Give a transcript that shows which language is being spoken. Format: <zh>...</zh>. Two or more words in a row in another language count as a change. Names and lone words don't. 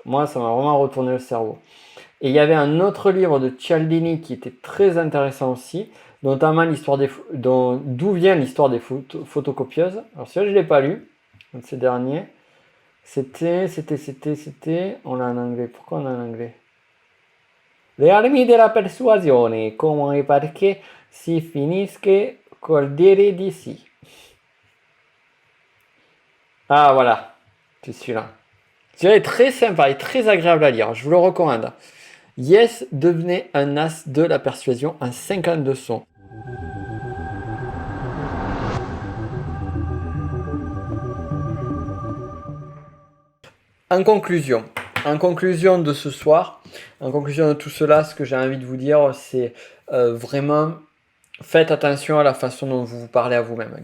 <fr>Moi, ça m'a vraiment retourné le cerveau. Et il y avait un autre livre de Cialdini qui était très intéressant aussi, notamment d'où vient l'histoire des photocopieuses. Alors celui-là, je ne l'ai pas lu, un de ces derniers. C'était, on l'a en anglais. Pourquoi on l'a en anglais? Le armi della persuasione, come e perché si finisce col dire di sì. Ah voilà, c'est celui-là. Celui-là est très sympa et très agréable à lire, je vous le recommande. Yes devenait un as de la persuasion en 52 sons. En conclusion de ce soir, en conclusion de tout cela, ce que j'ai envie de vous dire, c'est vraiment faites attention à la façon dont vous vous parlez à vous-même.</fr>